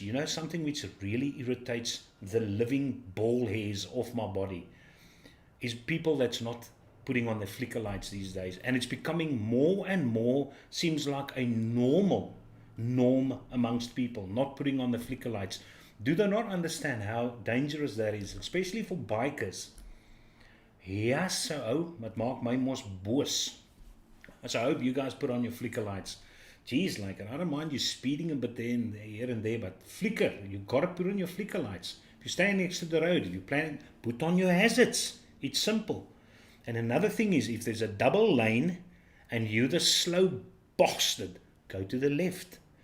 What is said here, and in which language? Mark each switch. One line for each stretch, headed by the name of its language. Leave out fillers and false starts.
English: You know, something which really irritates the living ball hairs off my body is people that's not putting on the flicker lights these days. And it's becoming more and more, seems like a norm amongst people, not putting on the flicker lights. Do they not understand how dangerous that is, especially for bikers?
Afrikaans: Ja, so, het maak my mos boos.
English: So I hope you guys put on your flicker lights. Geez, like, I don't mind you speeding a bit here and there, but flicker, you gotta put on your flicker lights. If you stand next to the road, if you plan, put on your hazards. It's simple. And another thing is, if there's a double lane and you're the slow bastard, go to the left.